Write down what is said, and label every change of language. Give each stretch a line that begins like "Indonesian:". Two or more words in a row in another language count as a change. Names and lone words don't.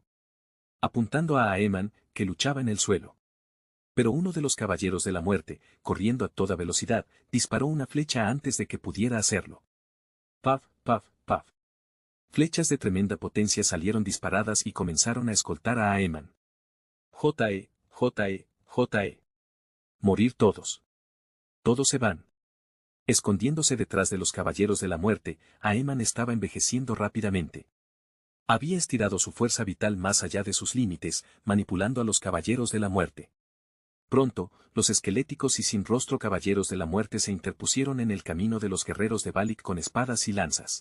Spanish: Apuntando a Aeman, que luchaba en el suelo. Pero uno de los caballeros de la muerte, corriendo a toda velocidad, disparó una flecha antes de que pudiera hacerlo. Paf, paf, paf. Flechas de tremenda potencia salieron disparadas y comenzaron a escoltar a Aeman. J.E., J.E., J.E. Morir todos. Todos se van. Escondiéndose detrás de los caballeros de la muerte, Aeman estaba envejeciendo rápidamente. Había estirado su fuerza vital más allá de sus límites, manipulando a los caballeros de la muerte. Pronto, los esqueléticos y sin rostro caballeros de la muerte se interpusieron en el camino de los guerreros de Balik con espadas y lanzas.